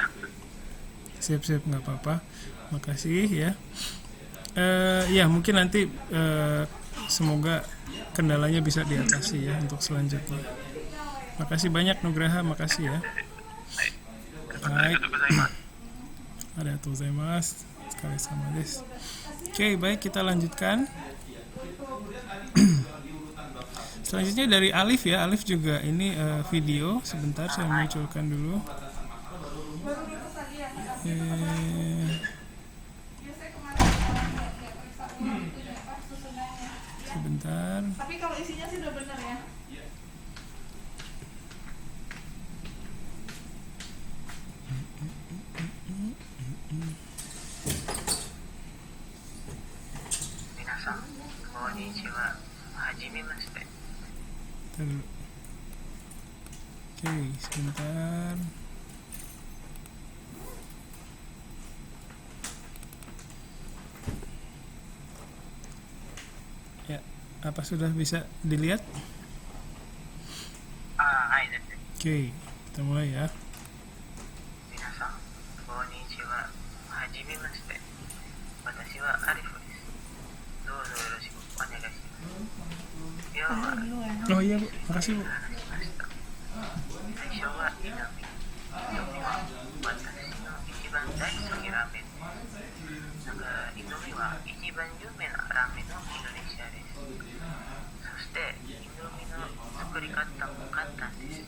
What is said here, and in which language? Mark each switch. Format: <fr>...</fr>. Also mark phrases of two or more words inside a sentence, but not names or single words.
<id>Sip nggak apa-apa. Makasih ya. Ya mungkin nanti semoga kendalanya bisa diatasi ya untuk selanjutnya. Makasih banyak Nugraha, makasih ya. Baik.</id> <ja>ありがとうございます.</ja> <id>Sekali sama des. Oke, baik, kita lanjutkan. Selanjutnya dari Alif ya. Alif juga ini video. Sebentar saya munculkan dulu. Sebentar. Tapi kalau isinya sih udah bener ya.</id> <ja>皆さん、こんにちは. はじめまして.</ja> <id>Oke, sebentar. Ya, apa sudah bisa dilihat?</id> <ja>はいです.</ja> <id>Oke, kita mulai ya.</id> <ja>皆さん、こんにちは. はじめまして。私はArifです. どうぞよろしくお願いします.</ja> <id>Oh iya Bu, makasih Bu.</id> <ja>最初はイノミ。イノミは私の一番大好きラーメンです。なんかイノミは一番有名なラーメンのインドネシアです。そしてイノミの作り方も簡単です。</ja>